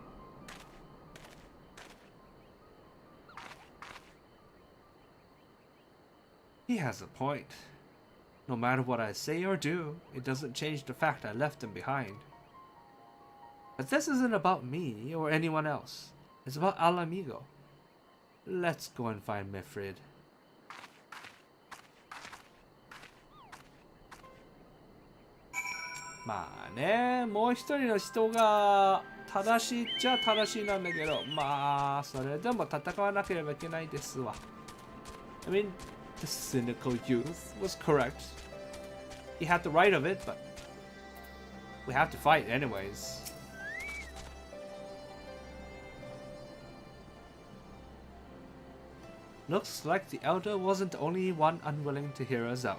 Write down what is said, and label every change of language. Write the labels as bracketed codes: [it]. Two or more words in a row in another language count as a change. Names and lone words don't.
[en] He has a point. No matter what I say or do, it doesn't change the fact I left them behind. But this isn't about me or anyone else. It's about Al Amigo. Let's go and find Mifrid. [ja] まあね, もう一人の人が正しいっちゃ正しいなんだけど、まあそれでも戦わなければいけないですわ。 [en] I mean, the cynical youth was correct. He had the right of it, but we have to fight anyways. Looks like the Elder wasn't the only one unwilling to hear us out.